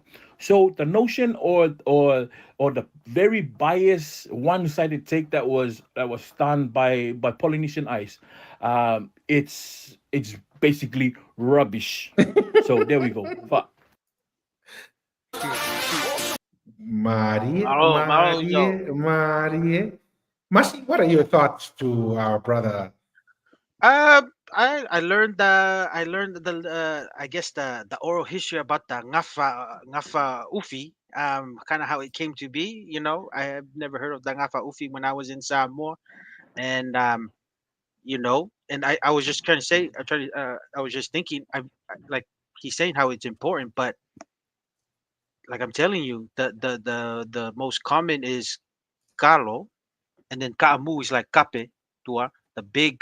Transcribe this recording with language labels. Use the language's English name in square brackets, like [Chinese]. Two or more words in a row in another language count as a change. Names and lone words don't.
[English] So the notion or the very biased one-sided take that was done by Polynesian Ice, it's basically rubbish. So there we go. Shoot, shoot. Marie, [Samoan] Malo, malo, yo. [English] Marie, Marie. Masi, what are your thoughts to our brother? I learned the I guess the oral history about the Ngafa Ufi. Kind of how it came to be. I have never heard of the Ngafa Ufi when I was in Samoa, and and I was just trying to say, I was just thinking, like he's saying how it's important, but like I'm telling you, the most common is Kalo, and then Kaamu is like Kape, tua, the big